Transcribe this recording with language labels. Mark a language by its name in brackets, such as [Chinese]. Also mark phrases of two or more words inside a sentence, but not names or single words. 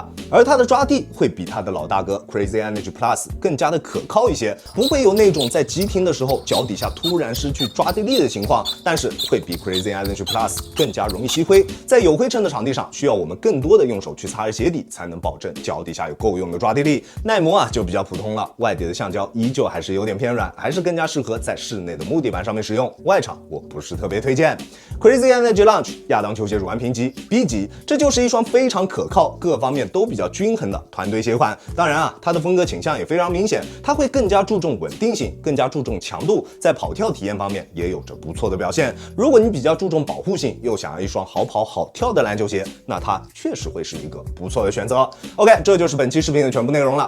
[Chinese] 而它的抓地會比它的老大哥 Crazy Energy Plus 更加的可靠一些，不會有那種在急停的時候腳底下突然失去抓地力的情況，但是會比 Crazy Energy Plus 更加容易吸灰。在有灰塵的场地上，需要我們更多的用手去擦着鞋底，才能保證腳底下有夠用的抓地力。耐磨就比較普通了，外底的橡胶依舊還是有點偏軟，還是更加適合在室內的木地板上面使用。外场我不是特別推薦。Crazy Energy Launch 亞當球鞋乳安評級 B 級，這就是一雙非常可靠、各方面都比較均衡的團隊鞋款。當然它的風格傾向也非常明顯，它會更加注重穩定性，更加注重強度，在跑跳體驗方面也有着不錯的表現。如果你比較注重保護性，又想要一雙好跑好跳的籃球鞋，那它確實會是一個不錯的選擇。OK， 這就是本期視頻的全部內容了。